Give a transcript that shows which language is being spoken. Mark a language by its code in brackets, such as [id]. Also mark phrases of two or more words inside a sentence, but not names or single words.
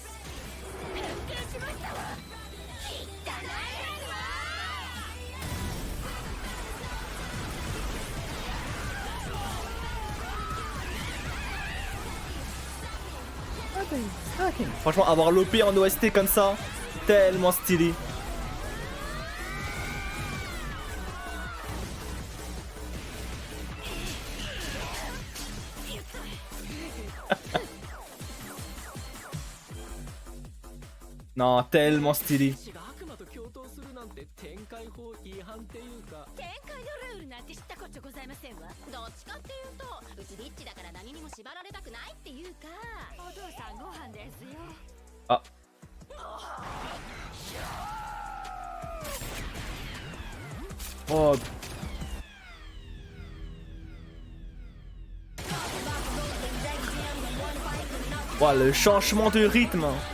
[fr] Franchement, avoir l'OP en OST comme ça, tellement stylé. Non, tellement stylé. [ja] 私が悪魔と共闘するなんて展開法違反っていうか展開のルールなんて知ったこっちゃございませんわ。どっちかっていうとうちリッチだから何にも縛られたくないっていうか、お父さんご飯ですよ。 Ah. Oh. [fr] Oh, le changement de rythme.